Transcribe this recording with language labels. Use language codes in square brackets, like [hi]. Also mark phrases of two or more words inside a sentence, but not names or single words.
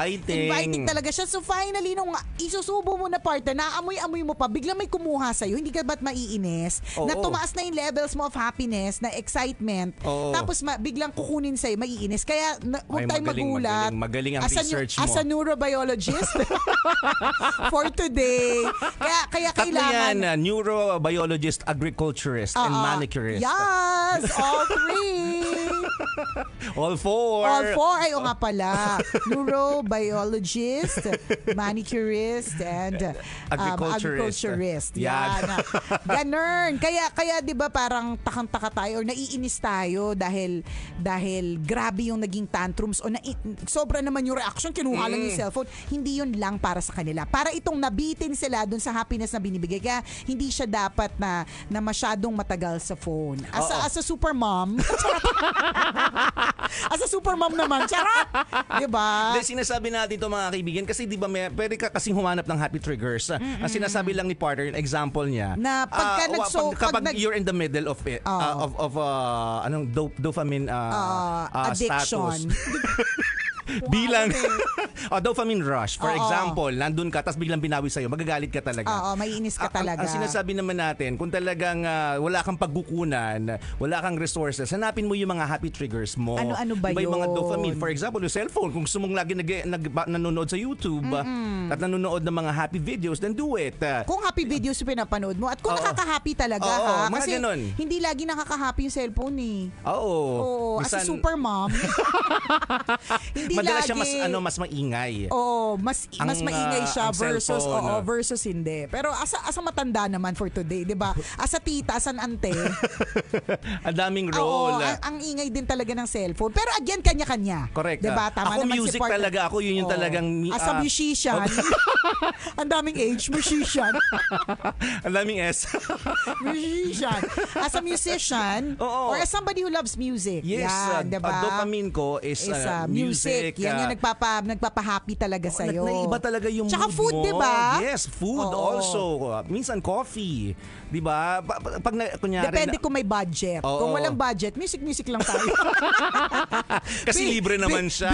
[tl] Inviting talaga siya. So finally nung isusubo mo na partner, naamoy-amoy mo pa, biglang may kumuha sa'yo. Hindi ka ba't maiinis? Na tumaas na yung levels mo [en] of happiness, [tl] na excitement. Tapos biglang kukunin sa'yo, maiinis. Kaya huwag tayong magulat. Magaling ang research mo. [en] As a neurobiologist for today. [tl] Kaya kailangan. Tatlo yan, neurobiologist, agriculturist, [en] and manicurist. Yes! All three! All four. All four. [tl] Ay, o nga pala. [en] Neurobiologist, manicurist, and agriculturist. [tl] Yan. Ganun. Kaya di ba parang takang-taka tayo or naiinis tayo dahil grabe yung naging tantrums o sobra naman yung reaction, kinuha lang yung cellphone. Hindi yun lang para sa kanila. Para itong nabitin sila dun sa happiness na binibigay. Kaya hindi siya dapat na masyadong matagal sa phone. [en] As a super mom. As a super mom naman. Charot! [tl] Diba? Sinasabi natin ito mga kaibigan kasi di ba pwede ka kasing humanap ng [en] happy triggers. [tl] Ang sinasabi lang ni partner, yung example niya. Na [en] kapag you're in the middle of it, dopamine addiction. Bilang dopamine rush, for example, [tl] nandun ka, tapos biglang binawi sa'yo, magagalit ka talaga. Oo, maiinis ka talaga. Ang sinasabi naman natin, kung talagang wala kang pagkukunan, wala kang resources, hanapin mo yung mga [en] happy triggers [tl] mo. Ano ba yung mga yun? dopamine? [en] For example, yung cellphone. [tl] Kung gusto mong lagi nanonood sa YouTube at nanonood ng mga [en] happy videos, then do it. [tl] Kung [en] happy videos [tl] yung pinapanood mo at kung nakaka-happy talaga kasi ganun. hindi lagi nakaka-happy yung cellphone Oo. [en] As a super mom. [tl] Hindi madalas lagi. siya mas maingay. maingay. Oo, mas maingay siya ang cellphone. versus hindi. Pero asa matanda naman [en] for today, [tl] 'di ba? Asa tita, asan ante. Ang daming Oo, role. ang ingay din talaga ng cellphone. Pero again, kanya-kanya. Correct. 'Di ba? Tama ako naman music si partner. talaga. Ako yun yung talagang... [en] As a musician. [tl] Ang daming age, musician. Ang daming S. [en] Musician. As a musician, [tl] Oo. [en] or as somebody who loves music. Yes, [tl] yan, diba? dopamine ko is music. Yan yung nagpapa-happy talaga sa'yo. Naiba talaga yung Tsaka mood food, mo. diba? [en] Yes, food [tl] Oo. also. Minsan coffee. Diba? Pag kunyari... Depende kung may budget. Oo. Kung walang budget, music lang tayo. Kasi libre naman siya.